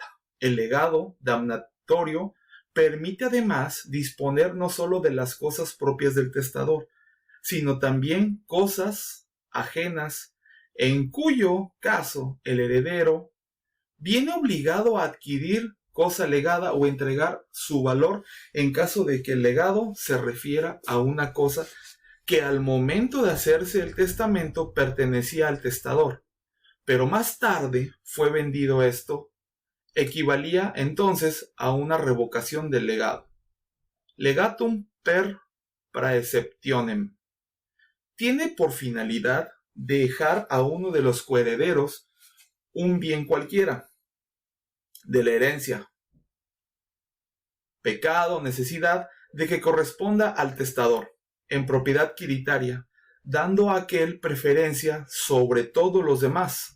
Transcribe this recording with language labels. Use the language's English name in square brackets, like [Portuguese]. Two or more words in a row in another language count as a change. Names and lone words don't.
[Spanish] El legado damnatorio permite además disponer no solo de las cosas propias del testador, sino también cosas ajenas, en cuyo caso el heredero viene obligado a adquirir cosa legada o entregar su valor en caso de que el legado se refiera a una cosa que al momento de hacerse el testamento pertenecía al testador, pero más tarde fue vendido. Esto equivalía entonces a una revocación del legado. [Latin] Legatum per praeceptionem. [Spanish] Tiene por finalidad dejar a uno de los coherederos un bien cualquiera de la herencia, pecado, necesidad de que corresponda al testador en propiedad quiritaria, dando a aquel preferencia sobre todos los demás.